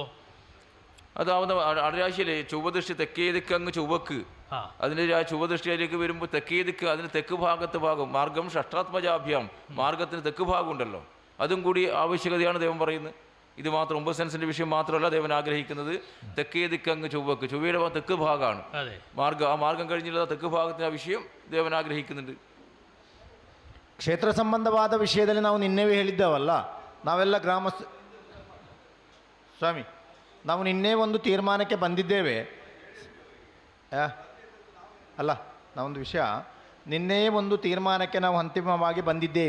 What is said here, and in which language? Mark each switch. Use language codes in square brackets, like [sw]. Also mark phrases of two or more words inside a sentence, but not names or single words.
[ml] അതാവുന്ന അടരാശിയിലെ ചുവദൃഷ്ടി തെക്കേദിക്ക് അങ്ങ് ചുവക്ക്, അതിൻ്റെ ആ ചുവദൃഷ്ടിയിലേക്ക് വരുമ്പോൾ തെക്കേദിക്ക് അതിന് തെക്ക് ഭാഗത്ത് ഭാഗം മാർഗം ഷഷ്ടാത്മജാഭ്യാം, മാർഗത്തിന് തെക്ക് ഭാഗം ഉണ്ടല്ലോ, അതും കൂടി ആവശ്യകതയാണ് ദൈവം പറയുന്നത്. ഇത് മാത്രം 9 സെൻസിൻ്റെ വിഷയം മാത്രമല്ല ദൈവൻ ആഗ്രഹിക്കുന്നത്. തെക്കേ ദിക്കങ്ങ് ചൊവ്വക്ക്, ചൊവ്വയുടെ തെക്ക് ഭാഗമാണ് ആ മാർഗം കഴിഞ്ഞുള്ള തെക്ക് ഭാഗത്തിന് ആ വിഷയ ദേവന ആഗ്രഹിക്കുന്നുണ്ട്. [kn] ಕ್ಷೇತ್ರ ಸಂಬಂಧವಾದ ವಿಷಯದಲ್ಲಿ ನಾವು ನಿನ್ನೆವೇ ಹೇಳಿದ್ದೇವಲ್ಲ, ನಾವೆಲ್ಲ ಸ್ವಾಮಿ ನಾವು ನಿನ್ನೆ ಒಂದು ತೀರ್ಮಾನಕ್ಕೆ ಬಂದಿದ್ದೇವೆ. ಅಲ್ಲ, ನಾವೊಂದು ವಿಷಯ ನಿನ್ನೆ ಒಂದು ತೀರ್ಮಾನಕ್ಕೆ ನಾವು ಅಂತಿಮವಾಗಿ ಬಂದಿದ್ದೇವೆ.